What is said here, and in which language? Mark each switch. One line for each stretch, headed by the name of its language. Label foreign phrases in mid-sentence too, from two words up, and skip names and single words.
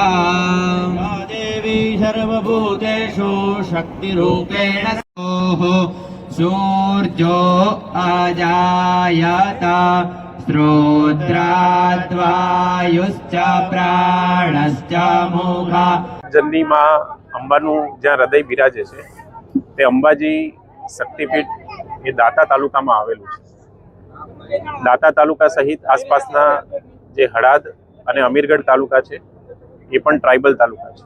Sanskrit: या देवी सर्वभूतेषु शक्तिरूपेण सूर्यो अजायत श्रोत्राद्वायुश्च प्राणश्च मुखा
Gujarati: જનની માં અંબાનું જ્યાં હૃદય બિરાજે છે તે અંબાજી શક્તિપીઠ એ દાતા તાલુકામાં આવેલું છે. દાતા તાલુકા સહિત આસપાસના જે હળાદ અને અમીરગઢ તાલુકા છે એ પણ ટ્રાઇબલ તાલુકા છે.